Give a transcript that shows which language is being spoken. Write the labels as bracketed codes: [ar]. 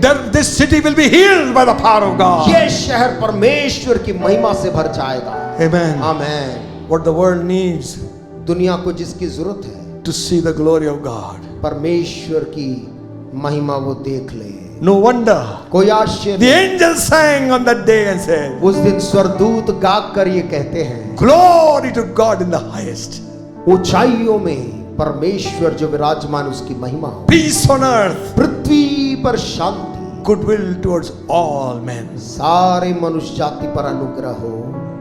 [en] then this city will be healed by the power of God. [hi] ये शहर परमेश्वर की महिमा से भर जाएगा। [en] Amen. [hi] Amen. [en] What the world needs [hi] दुनिया को जिसकी जरूरत है [en] to see the glory of God. [hi] परमेश्वर की महिमा वो देख ले। [en] No wonder [hi] कोई आश्चर्य [en] the [hi] नहीं। [en] angels sang on that day and said, [hi] उस दिन स्वर्गदूत गाकर कर ये कहते हैं, [en] Glory to God in the highest, [hi] ऊंचाइयों में परमेश्वर जो विराजमान उसकी महिमा हो, [en] peace on earth, [hi] पृथ्वी पर शांति, [en] goodwill towards all men. [hi] सारे मनुष्य जाति पर अनुग्रह हो।